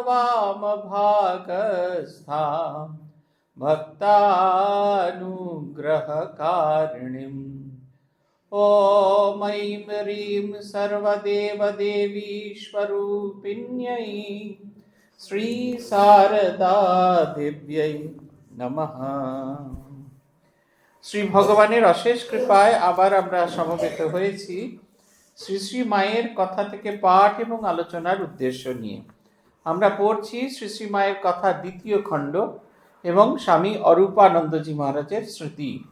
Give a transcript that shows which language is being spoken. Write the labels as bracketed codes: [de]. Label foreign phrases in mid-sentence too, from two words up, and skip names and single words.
[sa] वामभागस्थां भक्तानुग्रहकारिणीम् ॐ ऐं ह्रीं सर्वदेवदेवीश्वरूपिण्यै श्री शारदा देव्यै नमः। [bn] শ্রী ভগবানের অশেষ কৃপায় আবার আমরা সমবেত হয়েছি শ্রী শ্রী মায়ের কথা থেকে পাঠ এবং আলোচনার উদ্দেশ্য নিয়ে। আমরা পড়ছি শ্রী শ্রী মায়ের কথা দ্বিতীয় খণ্ড এবং স্বামী অরূপানন্দজি মহারাজের স্মৃতি।